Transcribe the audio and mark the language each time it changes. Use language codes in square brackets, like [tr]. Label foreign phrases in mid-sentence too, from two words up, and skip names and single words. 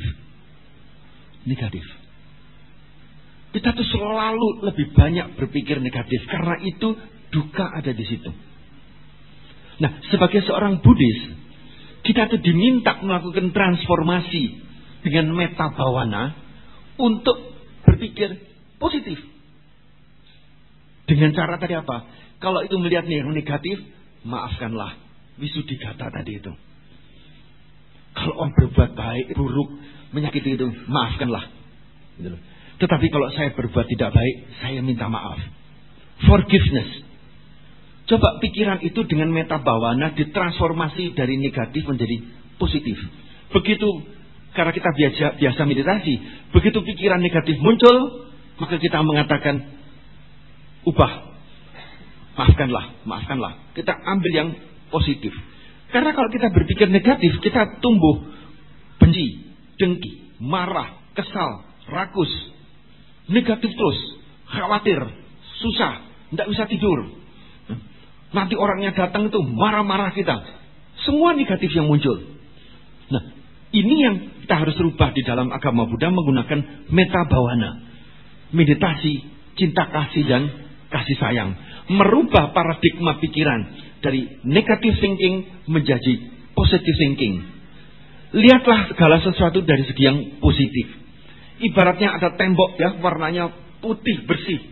[id] Negatif. Kita tuh selalu lebih banyak berpikir negatif. Karena itu duka ada di situ. Nah, sebagai seorang Buddhis, kita tuh diminta melakukan transformasi dengan [pi] metta bhavana [id] untuk berpikir positif. Dengan cara tadi apa? Kalau itu melihat yang negatif, maafkanlah. Wisuddhikata tadi itu. Kalau orang berbuat baik, buruk, menyakiti itu, maafkanlah. Gitu loh. Tetapi kalau saya berbuat tidak baik, saya minta maaf. Forgiveness. Coba pikiran itu dengan [pi] metta bhavana [id] ditransformasi dari negatif menjadi positif. Begitu, karena kita biasa meditasi, begitu pikiran negatif muncul, maka kita mengatakan, ubah. Maafkanlah. Kita ambil yang positif. Karena kalau kita berpikir negatif, kita tumbuh benci, dengki, marah, kesal, rakus, negatif terus, khawatir, susah, tidak bisa tidur. Nanti orangnya datang itu marah-marah kita. Semua negatif yang muncul. Nah, ini yang kita harus rubah di dalam agama Buddha menggunakan [pi] metta bhavana. [id] Meditasi, cinta kasih dan kasih sayang. Merubah paradigma pikiran dari [en] negative thinking [id] menjadi [en] positive thinking. [id] Lihatlah segala sesuatu dari segi yang positif. Ibaratnya ada tembok ya, warnanya putih bersih.